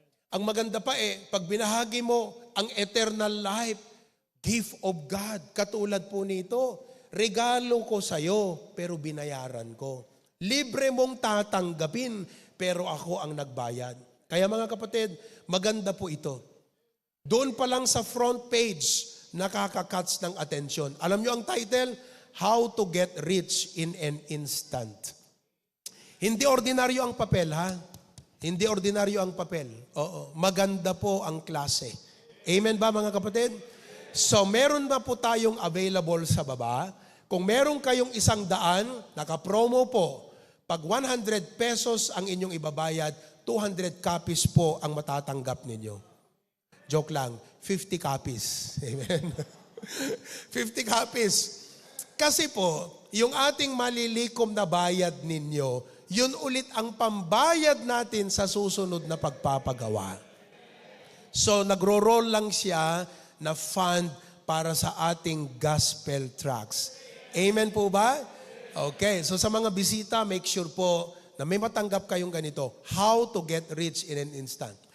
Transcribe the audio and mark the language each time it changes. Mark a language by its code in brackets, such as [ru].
[tl] Ang maganda pa pag binahagi mo ang eternal life, gift of God, katulad po nito, regalo ko sa'yo, pero binayaran ko. Libre mong tatanggapin, pero ako ang nagbayad. Kaya mga kapatid, maganda po ito. Doon pa lang sa front page, nakaka-catch ng atensyon. Alam nyo ang title? [en] How to get rich in an instant. [tl] Hindi ordinaryo ang papel, ha? Hindi ordinaryo ang papel. Oo, maganda po ang klase. Amen ba mga kapatid? So meron na po tayong available sa baba. Kung meron kayong 100, naka-promo po. Pag 100 pesos ang inyong ibabayad, 200 copies po ang matatanggap ninyo. Joke lang, 50 copies. Amen. 50 copies. Kasi po, yung ating malilikom na bayad ninyo, yun ulit ang pambayad natin sa susunod na pagpapagawa. So, nagro-roll lang siya na fund para sa ating gospel tracts. Amen po ba? Okay, so sa mga bisita, make sure po na may matanggap kayong ganito. [en] How to get rich in an instant.